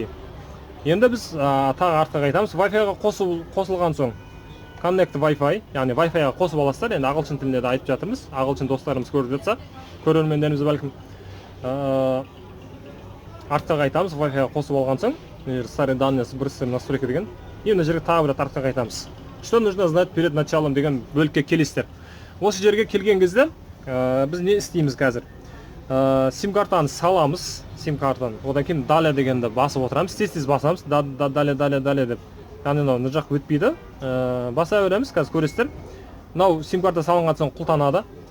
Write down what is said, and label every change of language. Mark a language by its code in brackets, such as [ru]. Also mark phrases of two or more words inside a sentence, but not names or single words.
[kk] Енді біз тағы артқа қайтамыз. Wi-Fi-ға қосылған соң Connect Wi-Fi, яғни Wi-Fi-ға қосып аласыздар. Енді ағылшын тілінде де айтып жатырмыз. Ағылшын достарымыз көріп жатса, көрермендеріміз бәлкім артқа қайтамыз. Wi-Fi-ға қосып алған соң, [ru] старые данные сбросили настройки деген. [kk] И мына жерге тағы бір артқа қайтамыз. [ru] Что нужно знать перед началом [kk] деген бөлікке келесіздер. Осы жерге келген кезде біз не істейміз қазір? Сим-картаны саламыз, сим-картаны. Одан кейін далее дегенді басып отырамыз. Тез басамыз. Далее деп. Яғни мына жақ өтпейді. Баса береміз, қазір көресіздер. Мынау сим-карта салынған соң құлтанады.